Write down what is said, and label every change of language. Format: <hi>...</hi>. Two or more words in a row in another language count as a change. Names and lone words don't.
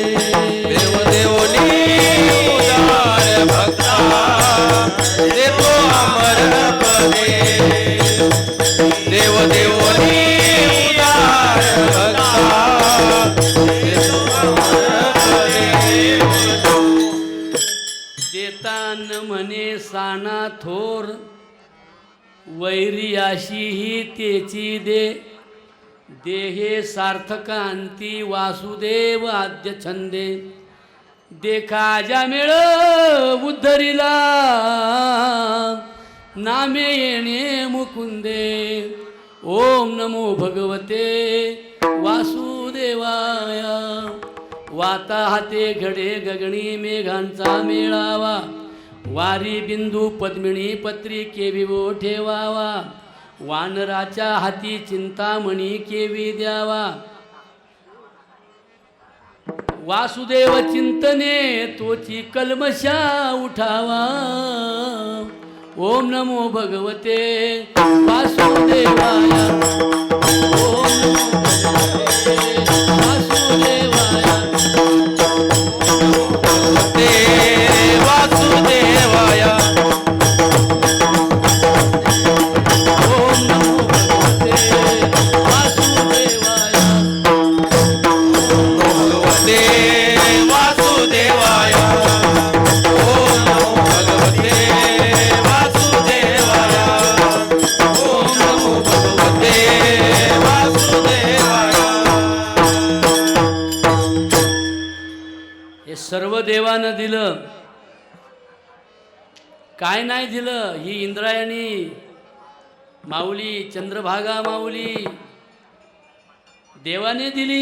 <mr>देव देवोनी उदार भक्ता देतो अमर पदे, देव देवोनी उदार भक्ता देतो अमर पदे. देतान म्हणे साना थोर, वैरी अशी ही तेची दे, देहे सार्थकांती वासुदेव आद्य छंदे, देखा ज्या मेळ उद्धरिला नामे येणे मुकुंदे</mr> <sa>ओम नमो भगवते वासुदेवाय</sa> <mr>वाता हाते घडे गगनी मेघांचा मेळावा वारी बिंदू पद्मिणी पत्री केविवो ठेवावा वानराच्या हाती चिंतामणी केवी द्यावा वासुदेव चिंतने तोची कल्मशा उठावा</mr> <sa>ओम नमो भगवते वासुदेवाय ओम नमो भगवते वासुदेवाय ते वासुदेवाय ओम नमो भगवते वासुदेवाय भगवते वासुदेवाय ओम नमो भगवते वासुदेवाय ओम नमो भगवते वासुदेवाय</sa> <mr>हे सर्व देवानं दिलं, काय नाही दिलं? ही इंद्रायणी माऊली, चंद्रभागा माऊली देवाने दिली.</mr>